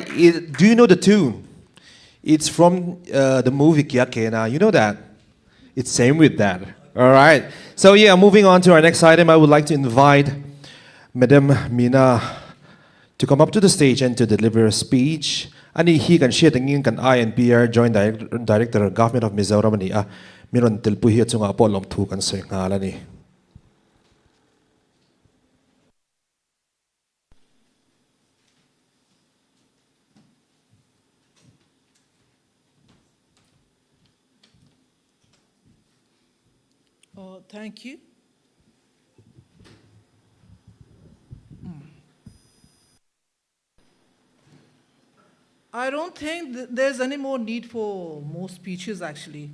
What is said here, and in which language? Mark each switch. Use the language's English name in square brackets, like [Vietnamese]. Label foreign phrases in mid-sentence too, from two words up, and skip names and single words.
[English] Do you know the tune? It's from the movie Kya Kena. You know that? It's same with that. All right. So yeah, moving on to our next item, I would like to invite Madam Mina to come up to the stage and to deliver a speech. [Mizo] Ani hi kan share tengin kan INPR Joint Director Government of Mizoram ni miron tilpuhi at sunga po lom thu kan sir ngala ni. [English] Thank you. I don't think there's any more need for more speeches, actually.